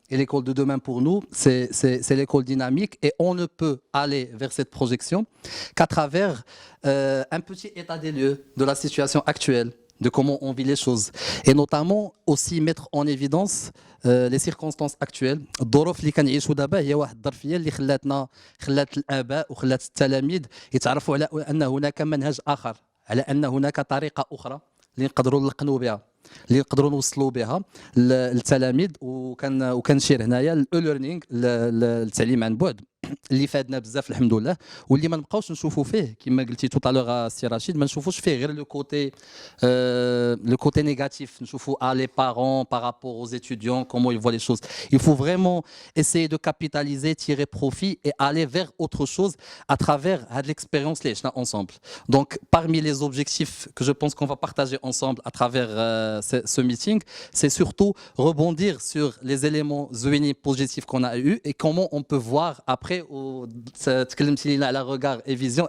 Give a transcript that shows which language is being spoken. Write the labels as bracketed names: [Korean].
[French] Et l'école de demain, pour nous, c'est l'école dynamique et on ne peut aller vers cette projection qu'à travers un petit état des lieux de la situation actuelle, de comment on vit les choses. Et notamment aussi mettre en évidence les circonstances actuelles. [Arabic] الظروف اللي كنعيشوا دابا هي واحد الظرفيه اللي خلات الاباء وخلات التلاميذ يتعرفوا على ان هناك منهج اخر، على ان هناك طريقه اخرى اللي نقدروا نلقنوا بها، اللي نقدروا نوصلوا بها للتلاميذ. وكنشير هنايا الاو ليرنينغ، التعليم عن بعد، اللي فادنا بزاف الحمد لله، واللي ما نبقاوش نشوفوا فيه كما قلتي [French] تو طالوغ [Arabic] سي رشيد، ما نشوفوش فيه غير لو [French] côté négatif. [Arabic] نشوفوا [French] les parents par rapport aux étudiants, comment ils voient les choses. Il faut vraiment essayer de capitaliser, tirer profit et aller vers autre chose à travers l'expérience les ensemble. Donc parmi les objectifs que je pense qu'on va partager ensemble à travers ce meeting, c'est surtout rebondir sur les éléments positifs qu'on a eu et comment on peut voir après la regard et vision.